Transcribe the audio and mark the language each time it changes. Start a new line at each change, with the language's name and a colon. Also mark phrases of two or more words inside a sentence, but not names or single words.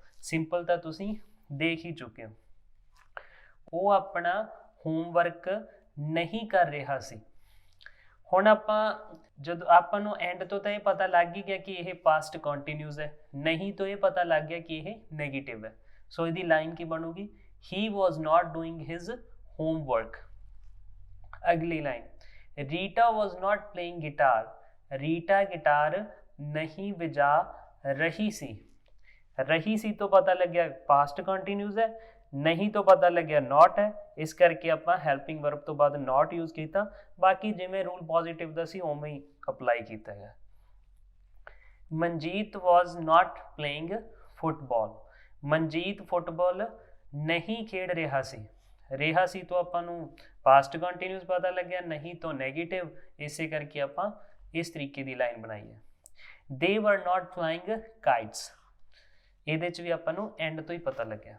Punjabi: ਸਿੰਪਲ ਤਾਂ ਤੁਸੀਂ ਦੇਖ ਹੀ ਚੁੱਕੇ ਹੋ। ਉਹ ਆਪਣਾ ਹੋਮਵਰਕ ਨਹੀਂ ਕਰ ਰਿਹਾ ਸੀ। ਹੁਣ ਆਪਾਂ ਜਦੋਂ ਆਪਾਂ ਨੂੰ ਐਂਡ ਤੋਂ ਤਾਂ ਇਹ ਪਤਾ ਲੱਗ ਹੀ ਗਿਆ ਕਿ ਇਹ
English: past continuous
Punjabi: ਹੈ, ਨਹੀਂ ਤੋਂ ਇਹ ਪਤਾ ਲੱਗ ਗਿਆ ਕਿ ਇਹ ਨੈਗੇਟਿਵ ਹੈ। ਸੋ ਇਹਦੀ ਲਾਈਨ ਕੀ ਬਣੂਗੀ,
English: he was not doing his homework।
Punjabi: ਅਗਲੀ ਲਾਈਨ,
English: ਰੀਟਾ was not playing guitar।
Punjabi: ਰੀਟਾ ਗਿਟਾਰ ਨਹੀਂ ਵਜਾ ਰਹੀ ਸੀ। ਰਹੀ ਸੀ ਤੋਂ ਪਤਾ ਲੱਗਿਆ
English: past continuous
Punjabi: ਹੈ, ਨਹੀਂ ਤੋਂ ਪਤਾ ਲੱਗਿਆ ਨਾਟ ਹੈ, ਇਸ ਕਰਕੇ ਆਪਾਂ
English: helping verb
Punjabi: ਤੋਂ ਬਾਅਦ
English: not use
Punjabi: ਕੀਤਾ। ਬਾਕੀ ਜਿਵੇਂ
English: rule positive
Punjabi: ਦਾ ਸੀ ਉਵੇਂ ਹੀ ਅਪਲਾਈ ਕੀਤਾ ਹੈ।
English: ਮਨਜੀਤ was not playing football।
Punjabi: ਮਨਜੀਤ ਫੁੱਟਬਾਲ ਨਹੀਂ ਖੇਡ ਰਿਹਾ ਸੀ। ਰਿਹਾ ਸੀ ਤੋਂ ਆਪਾਂ ਨੂੰ
English: past continuous
Punjabi: ਪਤਾ ਲੱਗਿਆ, ਨਹੀਂ ਤੋਂ ਨੈਗੇਟਿਵ, ਇਸੇ ਕਰਕੇ ਆਪਾਂ ਇਸ ਤਰੀਕੇ ਦੀ ਲਾਈਨ ਬਣਾਈ ਹੈ।
English: they were not flying kites,
Punjabi: ਇਹਦੇ 'ਚ ਵੀ ਆਪਾਂ ਨੂੰ ਐਂਡ ਤੋਂ ਹੀ ਪਤਾ ਲੱਗਿਆ।